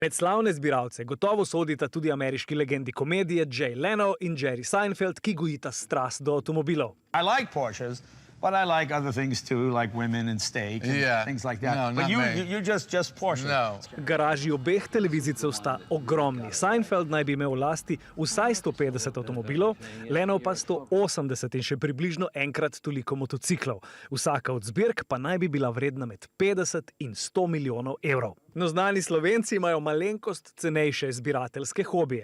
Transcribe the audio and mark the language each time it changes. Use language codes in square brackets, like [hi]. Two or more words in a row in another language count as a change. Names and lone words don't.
[sl] Med slavne zbiralce gotovo sodita tudi ameriški legendi komedije Jay Leno in Jerry Seinfeld, ki gojita strast do avtomobilov. [en] I like Porsches, but I like other things too, like women and steak and things like that. No, but not you me. just Porsche. No. [sl] Garaži obeh televizijcev sta ogromni. Seinfeld naj bi imel v lasti vsaj 150 avtomobilov, Leno pa 180 in še približno enkrat toliko motociklov. Vsaka od zbirk pa naj bi bila vredna med 50 in 100 milijonov evrov. No, znani Slovenci imajo malenkost cenejše zbirateljske hobije.